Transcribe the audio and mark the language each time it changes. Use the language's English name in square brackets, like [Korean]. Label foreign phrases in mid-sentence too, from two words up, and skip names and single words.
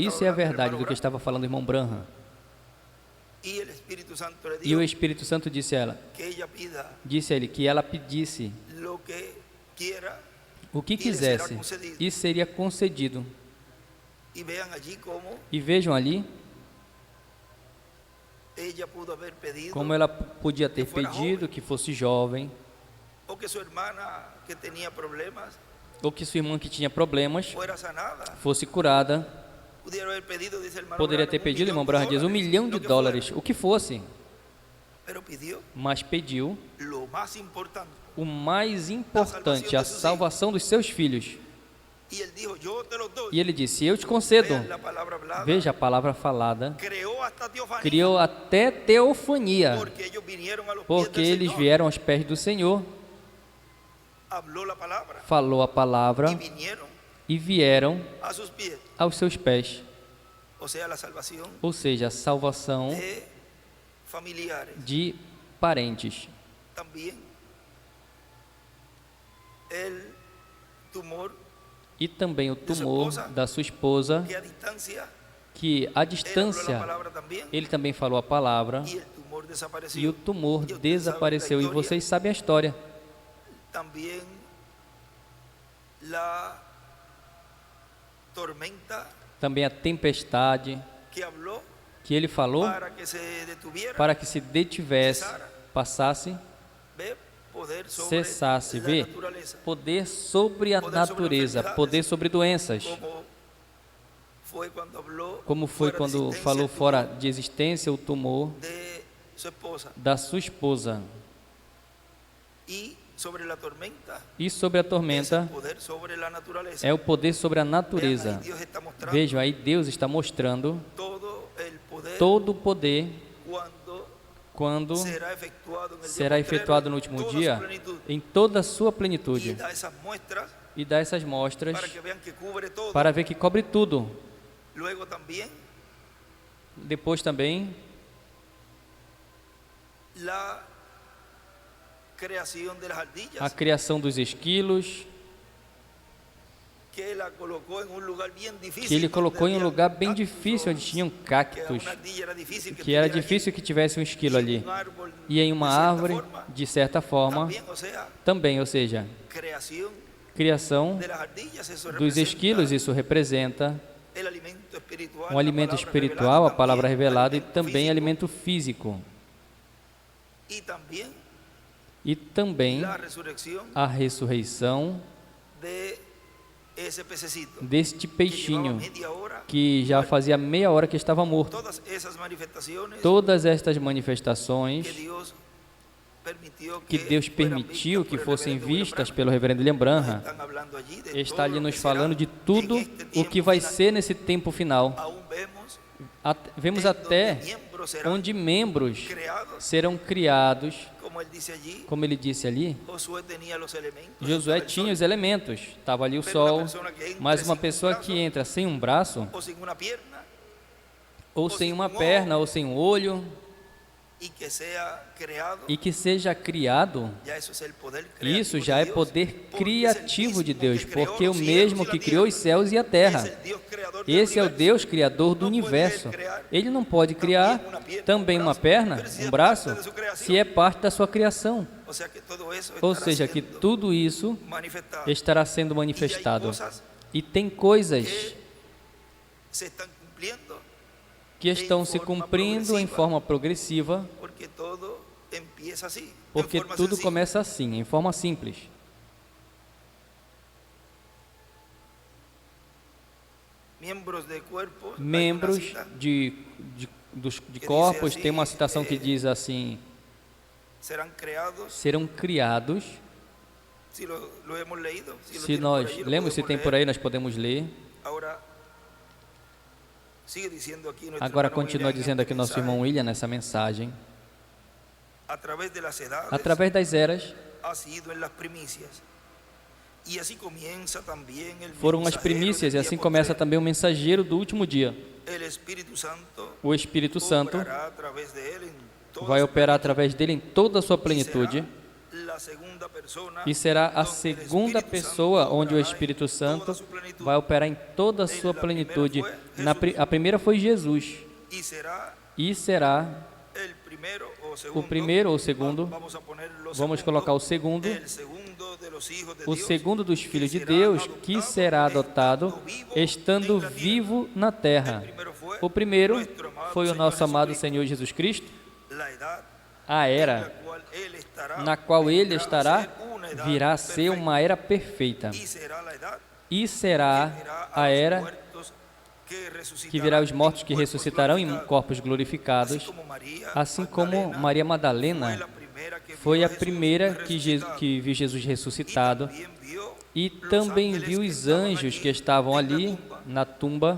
[Portuguese] Isso é a verdade do que estava falando o irmão Branham. E o Espírito Santo disse a ela, disse a ele que ela pedisse o que quisesse e seria concedido. E vejam ali [Spanish] ella pudo haber pedido [Portuguese] como ela podia ter pedido que fosse jovem, [Spanish] o que su hermana que tenía problemas [Portuguese] ou que sua irmã que tinha problemas [Spanish] fuera sanada. [Portuguese] fosse curada. [Spanish] Pudieron haber pedido, dice el hermano [Portuguese] Poderia Branham, ter pedido, irmão Branham diz, $1 milhão, [Spanish] lo que [Portuguese] o que fosse, [Spanish] fuera. Pero pidió [Portuguese] mas pediu [Spanish] lo más importante. [Portuguese] o mais importante, a salvação dos seus filhos. [Spanish] Y él dijo, yo te lo doy. [Portuguese] E ele disse, eu te concedo. [Spanish] Vean la palabra hablada. [Portuguese] Veja a palavra falada. [Spanish] Creó hasta teofanía, [Portuguese] Criou até teofania, [Spanish] porque ellos vinieron a los [Portuguese] porque [Spanish] pies del [Portuguese] eles [Spanish] Señor. [Portuguese] vieram aos pés do Senhor, [Spanish] Habló la palabra [Portuguese] falou a palavra [Spanish] y vinieron [Portuguese] e vieram [Spanish] a sus pies. [Portuguese] aos seus pés. [Spanish] O sea, la salvación [Portuguese] Ou seja, a salvação [Spanish] de familiares. [Portuguese] de parentes. [Spanish] También el tumor [Portuguese] E também o tumor da sua esposa, [Spanish] que a distancia, [Portuguese] que à [Spanish] él habló la [Portuguese] distância [Spanish] palabra también [Portuguese] ele também falou a palavra [Spanish] y el tumor desapareció. [Portuguese] e o tumor [Spanish] Y ustedes [Portuguese] desapareceu. E [Spanish] saben la [Portuguese] vocês sabem a história. [Spanish] También la tormenta [Portuguese] Também a tempestade [Spanish] que habló [Portuguese] que ele falou [Spanish] para que se detuviera, [Portuguese] para que se detivesse, passasse, [Spanish] ve poder sobre [Portuguese] cessasse, [Spanish] la [Portuguese] vê [Spanish] naturaleza, [Portuguese] poder sobre a natureza, poder sobre doenças, como foi [Spanish] fuera de [Portuguese] quando [Spanish] existencia [Portuguese] falou [Spanish] el tumor [Portuguese] fora de existência o tumor [Spanish] de su esposa [Portuguese] da sua esposa. [Spanish] y sobre la tormenta. [Portuguese] E sobre a [Spanish] Es el [Portuguese] tormenta [Spanish] poder sobre la naturaleza. [Portuguese] é o poder sobre a [Spanish] Vean, [Portuguese] natureza. [Spanish] ahí Dios está mostrando [Portuguese] Vejam, aí Deus está mostrando [Spanish] todo el poder [Portuguese] todo o poder [Spanish] cuando [Portuguese] quando [Spanish] será efectuado en el [Portuguese] será [Spanish] día [Portuguese] efetuado no [Spanish] postrero, [Portuguese] último [Spanish] toda su [Portuguese] dia [Spanish] plenitud. [Portuguese] em toda a sua [Spanish] Y [Portuguese] plenitude. [Spanish] da esas muestras [Portuguese] E dá essas mostras [Spanish] para que vean que cubre todo. [Portuguese] para ver que cobre tudo. [Spanish] Luego también [Portuguese] Depois também [Spanish] la creación de las ardillas, [Portuguese] a criação dos esquilos, [Spanish] que la colocó en un lugar bien difícil, [Portuguese] que ele [Spanish] donde [Portuguese] colocou em um [Spanish] había [Portuguese] lugar bem [Spanish] cactos, [Portuguese] difícil, onde tinham [Spanish] que [Portuguese] cactos, [Spanish] una ardilla era difícil [Portuguese] que era [Spanish] estuviera [Portuguese] difícil que tivesse um esquilo [Spanish] allí, [Portuguese] ali. [Spanish] y un árbol [Portuguese] E em uma de certa árvore, forma, de certa forma, [Spanish] también, o sea, [Portuguese] também, ou seja, [Spanish] creación [Portuguese] criação [Spanish] de las ardillas, eso [Portuguese] dos [Spanish] representa [Portuguese] esquilos, isso representa [Spanish] el alimento espiritual, [Portuguese] um alimento [Spanish] la palabra [Portuguese] espiritual, a [Spanish] revelada, [Portuguese] palavra [Spanish] también [Portuguese] revelada, e [Spanish] alimento [Portuguese] também [Spanish] físico, [Portuguese] alimento físico. [Spanish] y [Portuguese] E também [Spanish] la resurrección [Portuguese] a ressurreição [Spanish] de ese pececito [Portuguese] deste [Spanish] que llevaba [Portuguese] peixinho, [Spanish] media hora. [Portuguese] que já fazia meia hora que estava morto. [Spanish] Todas esas manifestaciones [Portuguese] Todas estas manifestações [Spanish] que Dios permitió [Portuguese] que Deus [Spanish] fueran [Portuguese] permitiu [Spanish] vistas [Portuguese] que [Spanish] por el [Portuguese] fossem [Spanish] reverendo William [Portuguese] vistas [Spanish] Branham, [Portuguese] pelo reverendo William Branham, [Spanish] están hablando allí de [Portuguese] está [Spanish] todo [Portuguese] ali [Spanish] lo [Portuguese] nos [Spanish] que será [Portuguese] falando de [Spanish] en [Portuguese] tudo [Spanish] este [Portuguese] o [Spanish] tiempo [Portuguese] que vai [Spanish] final. [Portuguese] ser nesse tempo final. [Spanish] Aún vemos [Portuguese] Vemos [Spanish] en [Portuguese] até [Spanish] donde miembros serán [Portuguese] onde membros [Spanish] creados, [Portuguese] serão criados, [Spanish] como él dice allí. [Portuguese] como ele disse ali. [Spanish] Josué tenía los elementos, [Portuguese] Josué [Spanish] estaba el [Portuguese] tinha [Spanish] sol, [Portuguese] os elementos, estava ali o [Spanish] pero una [Portuguese] sol, [Spanish] persona que entre [Portuguese] mas uma [Spanish] sin [Portuguese] pessoa [Spanish] brazo, [Portuguese] que entra sem um braço, [Spanish] o sin una pierna, [Portuguese] ou sem uma perna, ou sem um olho, [Spanish] y que sea creado, [Portuguese] e que seja criado, [Spanish] ya eso es el poder creativo [Portuguese] isso já é [Spanish] de Dios, [Portuguese] poder [Spanish] porque [Portuguese] criativo [Spanish] es [Portuguese] de [Spanish] el [Portuguese] Deus, [Spanish] mismo que creó [Portuguese] porque o [Spanish] los cielos [Portuguese] mesmo [Spanish] y la [Portuguese] que [Spanish] tierra. [Portuguese] criou os céus e a terra. [Spanish] Es el Dios creador del [Portuguese] Esse é o [Spanish] universo. [Portuguese] Deus criador do Não pode universo. ele criar Ele não pode criar também uma perna, um braço, se é parte da sua criação. [Spanish] O sea que todo eso [Portuguese] Ou [Spanish] estará [Portuguese] seja, que [Spanish] siendo [Portuguese] tudo isso [Spanish] manifestado. [Portuguese] estará sendo [Spanish] Y hay [Portuguese] manifestado. [Spanish] cosas [Portuguese] E tem coisas [Spanish] que se están cumpliendo [Portuguese] que estão se cumprindo em forma progressiva, [Spanish] porque todo empieza así, [Portuguese] porque [Spanish] en forma [Portuguese] tudo [Spanish] sencilla. [Portuguese] começa assim, em forma simples. [Spanish] Miembros de cuerpos, hay una [Portuguese] Membros [Spanish] cita, [Portuguese] de corpos, tem uma citação que diz assim: [Spanish] serán creados, [Portuguese] serão criados. [Spanish] si lo hemos leído, si lo [Portuguese] Se [Spanish] tienen [Portuguese] nós [Spanish] por ahí, lo [Portuguese] lemos, se [Spanish] podemos [Portuguese] tem por [Spanish] leer. [Portuguese] aí, nós podemos ler. [Spanish] Ahora, sigue diciendo aquí nuestro [Portuguese] Agora [Spanish] hermano [Portuguese] continua [Spanish] William en [Portuguese] dizendo [Spanish] este [Portuguese] aqui nosso [Spanish] mensaje, [Portuguese] irmão William nessa mensagem. [Spanish] a través de las edades, [Portuguese] Através das eras, [Spanish] ha sido en las primicias. Y así comienza también el [Portuguese] foram as [Spanish] mensajero [Portuguese] primícias, e [Spanish] del [Portuguese] assim [Spanish] día [Portuguese] começa [Spanish] postrero. [Portuguese] também o mensageiro do último dia. [Spanish] El Espíritu Santo [Portuguese] O Espírito Santo [Spanish] obrará a través de él en toda [Portuguese] vai [Spanish] su [Portuguese] operar através dele em toda a sua plenitude, [Spanish] la segunda persona [Portuguese] e será a [Spanish] donde el [Portuguese] segunda [Spanish] Espíritu [Portuguese] pessoa [Spanish] Santo [Portuguese] onde o [Spanish] obrará [Portuguese] Espírito [Spanish] en toda [Portuguese] Santo [Spanish] su plenitud. [Portuguese] vai operar em toda a sua plenitude. A primeira foi Jesus, [Spanish] Y será [Portuguese] e será [Spanish] el primero o segundo. [Portuguese] o primeiro ou segundo. [Spanish] Vamos a poner lo [Portuguese] Vamos [Spanish] segundo, [Portuguese] colocar o segundo, [Spanish] el segundo de los hijos de [Portuguese] o [Spanish] Dios, [Portuguese] segundo dos [Spanish] que [Portuguese] filhos de [Spanish] será [Portuguese] Deus, que será adotado [Spanish] estando [Portuguese] estando [Spanish] en la tierra. [Portuguese] vivo na terra. [Spanish] El primero fue [Portuguese] O primeiro foi o nosso amado Senhor Jesus Cristo, a era na qual Ele estará, virá a ser uma era perfeita. E será a era que virá os mortos que ressuscitarão em corpos glorificados, assim como Maria Madalena foi a primeira que viu Jesus ressuscitado e também viu os anjos que estavam ali na tumba.